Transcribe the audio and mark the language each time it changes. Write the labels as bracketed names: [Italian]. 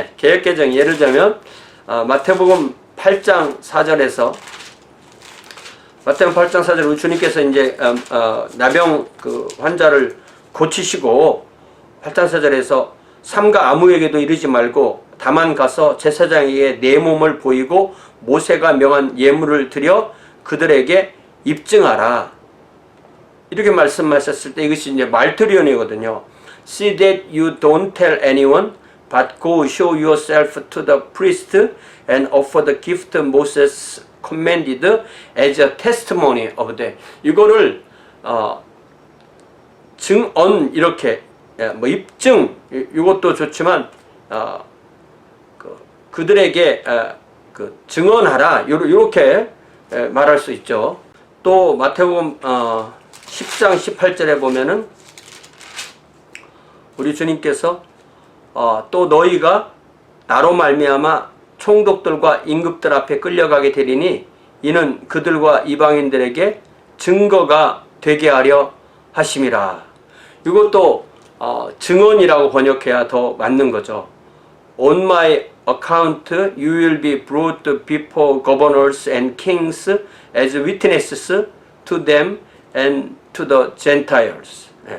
[Korean] 개역개정이 예를 들면 마태복음 8장 4절에서 마태복음 8장 4절 우리 주님께서 이제 나병 그 환자를 고치시고 8장 4절에서 삼가 아무에게도 이르지 말고 다만 가서 제사장에게 내 몸을 보이고 모세가 명한 예물을 드려 그들에게 입증하라. 이렇게 말씀하셨을 때 이것이 이제 말투리온이거든요. [English] See that you don't tell anyone, but go show yourself to the priest and offer the gift Moses commanded as a testimony of them. [Korean] 이거를 증언 이렇게 뭐 입증 이것도 좋지만 그들에게 그 증언하라 이렇게 말할 수 있죠. 또 마태복음 10장 18절에 보면은 우리 주님께서 또 너희가 나로 말미암아 총독들과 임금들 앞에 끌려가게 되리니 이는 그들과 이방인들에게 증거가 되게 하려 하심이라. 이것도 증언이라고 번역해야 더 맞는 거죠. [English] On my account you will be brought before governors and kings as witnesses to them and to the Gentiles.